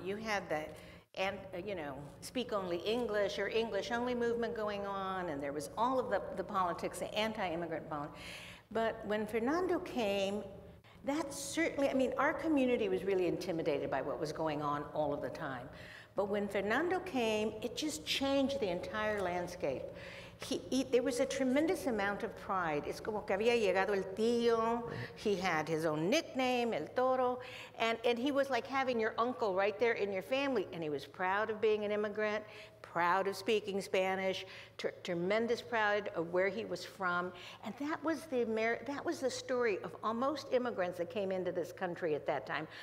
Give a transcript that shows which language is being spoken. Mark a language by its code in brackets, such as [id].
[en] You had the, you know, speak only English or English only movement going on, and there was all of the politics, the anti-immigrant politics. But when Fernando came, that certainly, I mean, our community was really intimidated by what was going on all of the time. But when Fernando came, it just changed the entire landscape. There was a tremendous amount of pride. [es] Es como que había llegado el tío. [en] He had his own nickname, El Toro. And he was like having your uncle right there in your family. And he was proud of being an immigrant, proud of speaking Spanish, tremendous pride of where he was from. And that was the story of most immigrants that came into this country at that time.